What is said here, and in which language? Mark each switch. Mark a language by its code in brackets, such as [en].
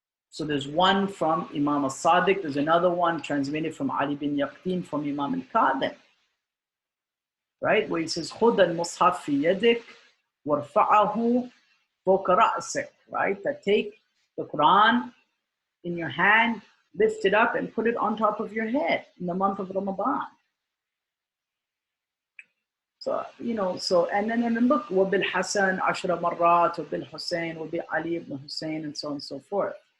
[en] So there's one from Imam al-Sadiq, there's another one transmitted from Ali bin Yaqtin from Imam al-Kadhim, right? [ar] Where he says, خُذَ الْمُصْحَفْ فِي يَدِكَ وَارْفَعَهُ فَوْقَ رَأْسِكَ, [en] right? That take the Quran in your hand, lift it up and put it on top of your head in the month of Ramadan. So, and then look, [ar] وَبِالْحَسَنِ عَشْرَ مَرَّاتِ وَبِالْحُسَيْنِ وَبِعَلِي [en] ibn Hussein, and so on and so forth.